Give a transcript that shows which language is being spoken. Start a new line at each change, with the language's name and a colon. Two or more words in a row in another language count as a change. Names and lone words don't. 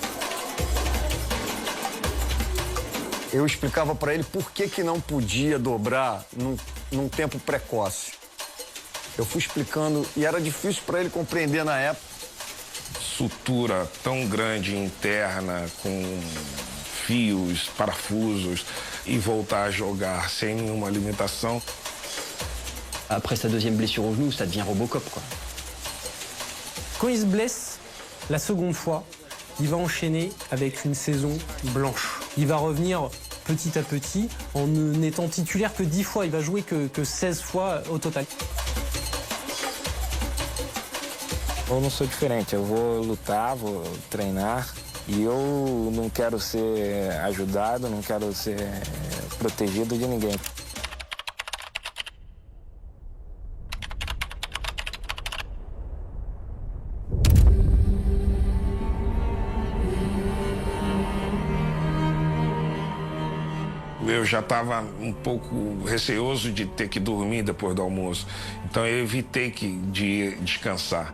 Portuguese: Eu explicava para ele por que não podia dobrar num tempo precoce. Eu fui explicando e era difícil para ele compreender na época. Sutura tão grande interna, com fios, parafusos, e voltar a jogar sem nenhuma limitação.
French: Après sa deuxième blessure au genou, ça devient Robocop, quoi. Quand il se blesse, la seconde fois, il va enchaîner avec une saison blanche. Il va revenir petit à petit en n'étant titulaire que 10 fois. Il va jouer que 16 fois au total.
Portuguese: Eu não sou diferente, eu vou lutar, vou treinar e eu não quero ser ajudado, não quero ser protegido de ninguém. Eu já estava um pouco receoso de ter que dormir depois do almoço, então eu evitei de descansar.